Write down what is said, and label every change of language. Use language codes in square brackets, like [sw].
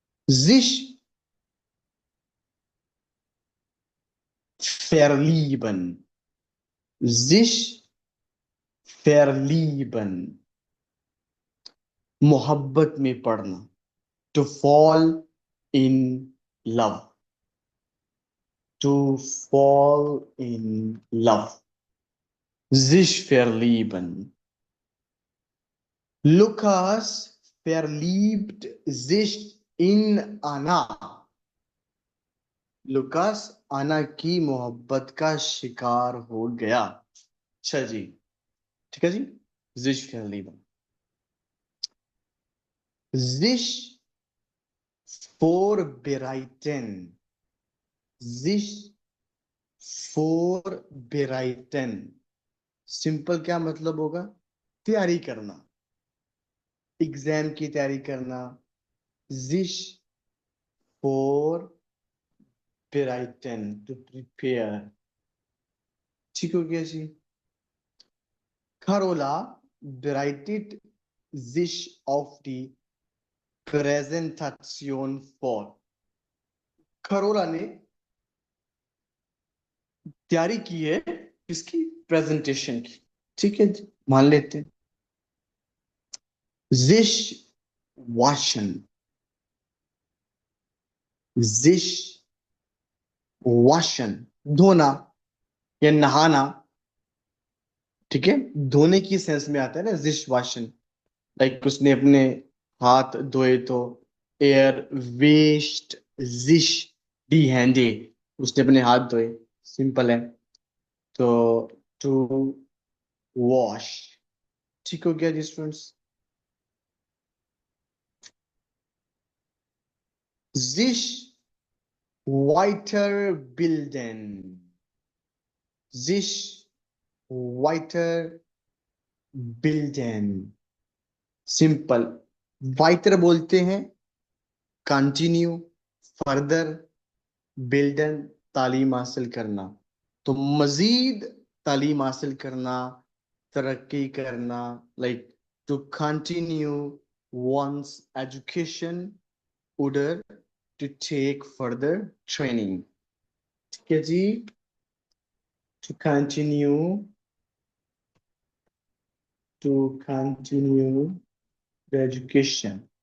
[de] जिश फेरलीबन, जिश फेरलीबन, [hi] मोहब्बत में पड़ना। [en] to fall in love, to fall in love, [de] sich verlieben. Lukas verliebt sich in Anna. [hi] Lucas आना की मोहब्बत का शिकार हो गया। अच्छा जी। ठीक है जी। [de] sich verlieben, sich vorbereiten, sich vorbereiten, [hi] simple क्या मतलब होगा? तैयारी करना, एग्जाम की तैयारी करना। [de] sich vorbereiten, [en] to prepare। [hi] ठीक हो गया जी। [de] Carola bereitet sich auf die Präsentation vor। [hi] Kharola ने तैयारी की है किसकी? प्रेजेंटेशन की। ठीक है जी, मान लेते हैं। [de] sich waschen, sich waschen, [hi] धोना या नहाना। ठीक है। धोने की सेंस में आता है ना [de] sich waschen। [hi] लाइक उसने अपने हाथ धोए तो [de] एयर वेस्ट जिश दी हैंडे, [hi] उसने अपने हाथ धोए, सिंपल है। तो [en] To wash. [hi] ठीक हो गया जी students. [de] sich weiterbilden, sich weiterbilden। [hi] Simple. वाइटर बोलते हैं कंटिन्यू, फर्दर, बिल्डन तालीम हासिल करना। तो मजीद तालीम हासिल करना, तरक्की करना, like [en] To continue one's education, order to take further training। [hi] ठीक है जी। [en] to continue to continue the education।